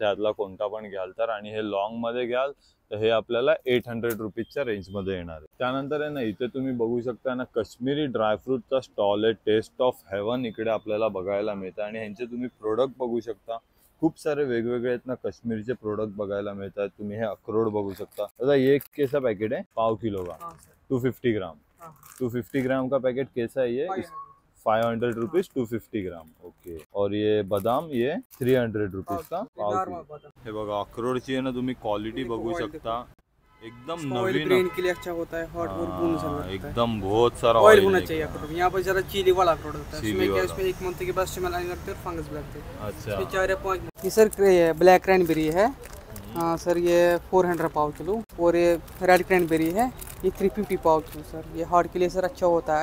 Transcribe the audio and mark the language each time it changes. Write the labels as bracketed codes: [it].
[mr] त्यातला कोणता पण घ्याल तर. आणि हे लॉंग मध्ये घ्याल तर हे आपल्याला 800 रुपीजच्या रेंज मध्ये येणार आहे. त्यानंतर आहे ना इथे तुम्ही बघू शकता ना काश्मीरी ड्रायफ्रूटचा स्टॉल आहे. टेस्ट ऑफ हेवन इकडे आपल्याला बघायला मिळतं आणि ह्यांचे तुम्ही प्रोडक्ट बघू शकता. खूप सारे वेगवेगळे आहेत ना काश्मीरचे प्रोडक्ट बघायला मिळतात. तुम्ही हे अक्रोड बघू शकता. [hi] दादा ये कैसा पैकेट है? पाव किलो का 250 ग्राम. 250 ग्राम का पैकेट कैसा है ये? 500 रुपीज 250 ग्राम. ओके. और ये बादाम ये 300 रुपीज का पाव किलो. [mr] हे बघा अक्रोडची आहे ना तुम्ही क्वालिटी बघू शकता. एकदम नवीन [hi] ब्रेन के लिए अच्छा होता है. हॉट और कूल सा लगता है. एकदम बहुत सारा ऑयल होना चाहिए अखरोट. यहाँ पर जरा चीली वाला अखरोट होता है. चीली इसमें क्या वाला. इसमें 1 मंथ के बाद स्मेल आने लगते हैं और फंगस भी लगते हैं. अच्छा इसमें 4 या 5. ये सर ब्लैक क्रैनबेरी है. हाँ सर ये 400 पाव किलो. और ये रेड क्रैनबेरी है ये 350 पाव किलो. सर ये हार्ट के लिए सर अच्छा होता है.